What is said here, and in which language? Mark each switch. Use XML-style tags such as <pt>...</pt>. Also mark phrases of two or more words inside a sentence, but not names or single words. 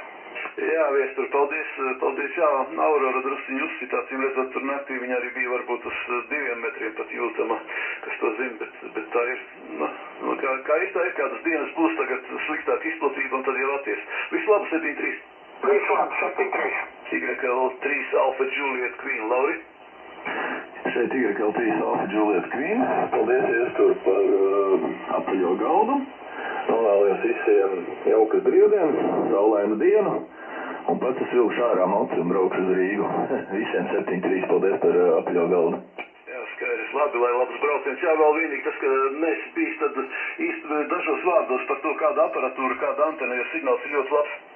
<lv>Jā, Viestur, paldies, jā, Aurora drusciņu uzsitā, cīm redzot, tur naktī viņa arī bija varbūt uz 2 metriem pat jūtama, kas to zina, bet tā ir, kā ir, kādas dienas būs tagad sliktāk izplatība un tad jau atties. Visu labu, 7-3. Visu labu, 7-3. YL3 Alpha Juliet Queen, Lauri. Šeit YL3 Alpha Juliet Queen. Paldies iestur par apaļo galdu. Novēlējos visiem jaukas brīvdienas, saulainu dienu. Un pats es vilkšu ārā moci un braukšu uz Rīgu. Visiem 7-3 paldies par apaļo galdu. Jā, skaidrs, labi, lai labs brauciens. Jā, vēl vienīgi tas, ka neesi bijis tad īsti dažos vārdos par to, kāda aparatūra, kāda antena, jo signāls ir ļoti labs.</lv>